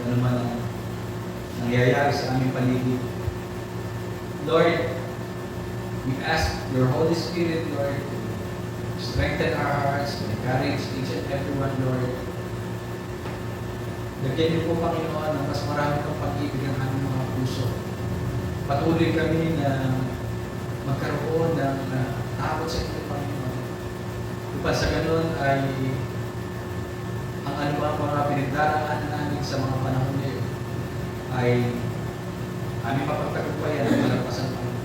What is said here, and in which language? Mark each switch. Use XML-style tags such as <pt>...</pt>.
<tl>Ano man ang nangyayari sa aming paligid.</tl> <en>Lord, we ask your Holy Spirit, Lord, to strengthen our hearts, to encourage each and everyone, Lord.</en> <tl>Lagyan niyo po, Panginoon, ng mas marami ng pag-ibig ang aming mga puso. Patuloy kami na magkaroon ng takot sa inyo, Panginoon. Upang sa ganun ay ang anumang mga pinagdaraan namin sa mga panahon na yun ay aming mapagtagumpayan at malagpasan po.</tl>